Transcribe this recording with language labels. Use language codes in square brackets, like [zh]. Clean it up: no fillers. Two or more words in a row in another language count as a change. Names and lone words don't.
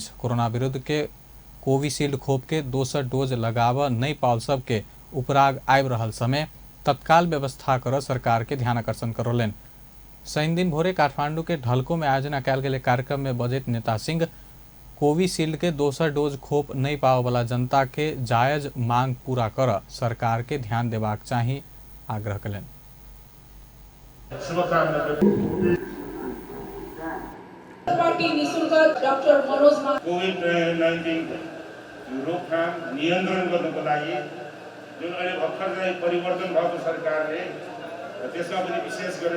[mai] कोरोना विरुद्ध के कोविशील्ड खोप के दोसर डोज लगाव नहीं पाल सबके उपराग आब रहल समय तत्काल व्यवस्था कर सरकार के ध्यान आकर्षण करौलन। शनि दिन भोरे काठमांडू के ढलको में आयोजना कयल गेल कार्यक्रम में बजैत नेता सिंह कोविशील्ड के दोसर डोज खोप नहीं पावे वाला जनता के जायज मांग पूरा कर सरकार के ध्यान देबाक चाही आग्रह कलन। [ne] कोभिड-19 रोकथाम नियन्त्रण गर्नको लागि जुन अहिले भर्खर चाहिँ परिवर्तन भएको सरकारले त्यसमा पनि विशेष गरेर